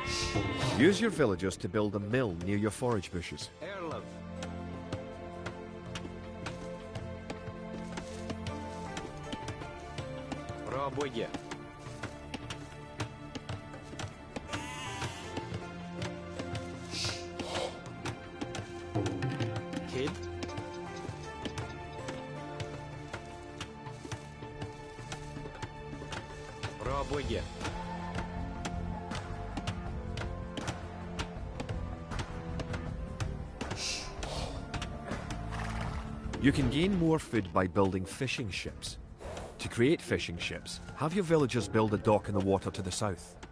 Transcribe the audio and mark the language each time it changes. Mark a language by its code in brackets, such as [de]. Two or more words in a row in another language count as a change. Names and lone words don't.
[en] Use your villagers to build a mill near your forage bushes. [no] Erlov. Bra bygge. [en] Kid. [no] Bra bygge. [en] You can gain more food by building fishing ships. To create fishing ships, have your villagers build a dock in the water to the south.